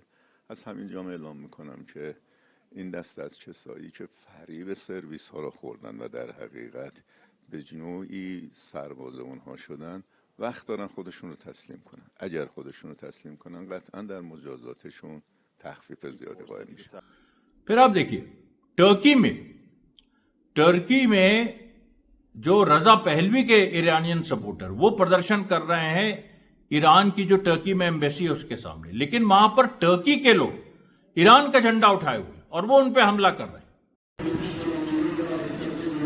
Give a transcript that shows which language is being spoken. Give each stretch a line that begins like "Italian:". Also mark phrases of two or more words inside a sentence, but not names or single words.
Persian: از همینجا اعلام میکنم که این دست از کسایی که فریب سرویس ها رو خوردن و در حقیقت به نوعی سرباز اونها شدن، وقت دارن خودشون رو تسلیم کنن. اگر خودشون رو تسلیم کنن قطعا در مجازاتشون تخفیف زیادی قائل میشه.
Hindi: फिर आप देखिए टर्की में जो रजा पहलवी के
English: Iranian supporter
Hindi: वो प्रदर्शन कर रहे हैं ईरान की जो टर्की में एम्बेसी है उसके सामने, लेकिन वहां पर टर्की के लोग ईरान का झंडा उठाए हुए और वो उन पे हमला कर रहे हैं।